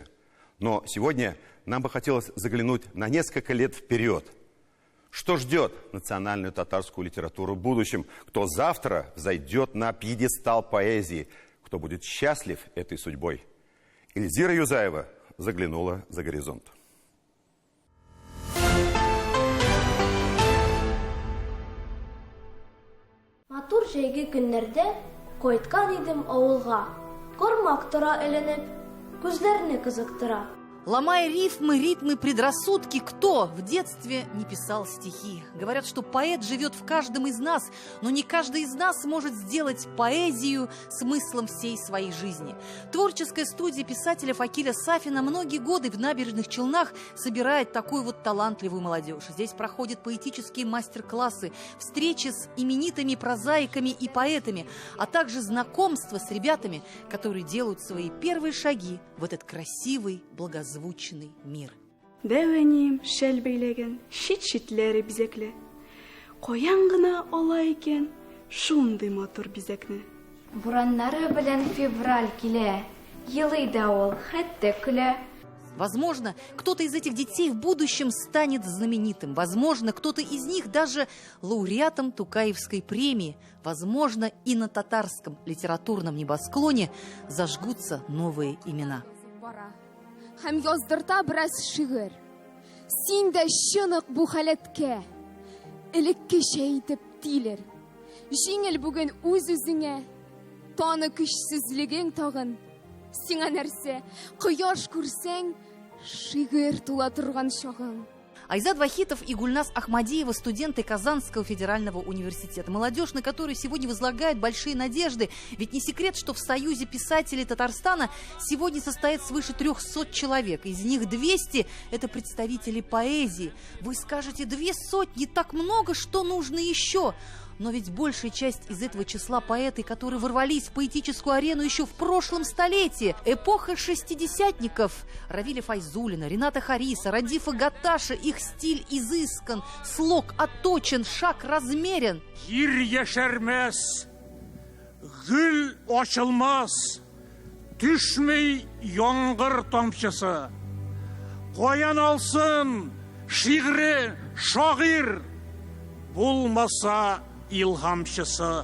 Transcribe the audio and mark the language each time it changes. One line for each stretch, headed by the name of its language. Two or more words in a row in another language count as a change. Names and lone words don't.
Russian: Но сегодня нам бы хотелось заглянуть на несколько лет вперед. Что ждет национальную татарскую литературу в будущем? Кто завтра взойдет на пьедестал поэзии? Кто будет счастлив этой судьбой? Эльзира Юзаева заглянула за горизонт.
Tatar: Матур җәйге көннәрдә кайткан идем авылга. Кармак тора эленеп, күзләрне кызыктыра.
Russian: Ломая рифмы, ритмы, предрассудки, кто в детстве не писал стихи? Говорят, что поэт живет в каждом из нас, но не каждый из нас может сделать поэзию смыслом всей своей жизни. Творческая студия писателя Факиля Сафина многие годы в Набережных Челнах собирает такую вот талантливую молодежь. Здесь проходят поэтические мастер-классы, встречи с именитыми прозаиками и поэтами, а также знакомства с ребятами, которые делают свои первые шаги в этот красивый, благозвучный мир.
Tatar: Дәвәнем шәл бәйләгән, шит-шитләре бизәкле. Каян гына ала икән шундый матур бизәкне. Бураннары белән февраль килә, елый да ул, хәтта көлә.
Russian: Возможно, кто-то из этих детей в будущем станет знаменитым. Возможно, кто-то из них даже лауреатом Тукаевской премии. Возможно, и на татарском литературном небосклоне зажгутся новые имена.
Tatar: Һәм яздырта бераз шигырь. Син дә чынык бу халәткә. Элеккечә итеп тилер. Җиңел бүген үз-үзеңә. Таны көчсезлегең тагын. Сиңа нәрсә? Кояш күрсәң, шигырь тула торган чагың.
Russian: Айзат Вахитов и Гульнас Ахмадиева – студенты Казанского федерального университета. Молодежь, на которую сегодня возлагают большие надежды. Ведь не секрет, что в Союзе писателей Татарстана сегодня состоит свыше 300 человек. Из них 200 – это представители поэзии. Вы скажете, 200 так много, что нужно еще? Но ведь большая часть из этого числа поэты, которые ворвались в поэтическую арену еще в прошлом столетии. Эпоха шестидесятников. Равиля Файзуллина, Рената Хариса, Радифа Гатташа. Их стиль изыскан, слог отточен, шаг размерен.
Tatar: Ир яшәрмәс, гүл ачылмас, төшмей яңгыр тамчысы. Каян алсын шигъре шагыйрь, Булмаса илхамчысы.